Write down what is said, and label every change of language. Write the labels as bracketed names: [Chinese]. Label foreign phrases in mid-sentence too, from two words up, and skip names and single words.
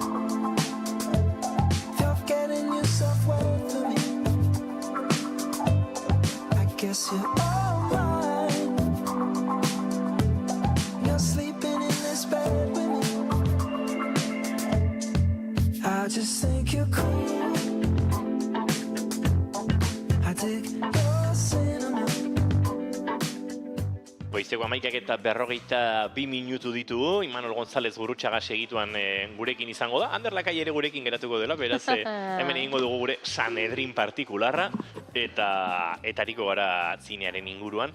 [English] If you're getting yourself well for me, I guess you're all mine. You're sleeping in this bed with me. I just think you're cool. I dig your cinema. [Basque] Goizeko 11:42 minutu ditugu, Imanol González Gurrutxaga segituan gurekin izango da, Ander Lakai ere gurekin geratuko dela, beraz hemen egingo dugu gure Sanedrin partikularra, eta hariko gara zinearen inguruan.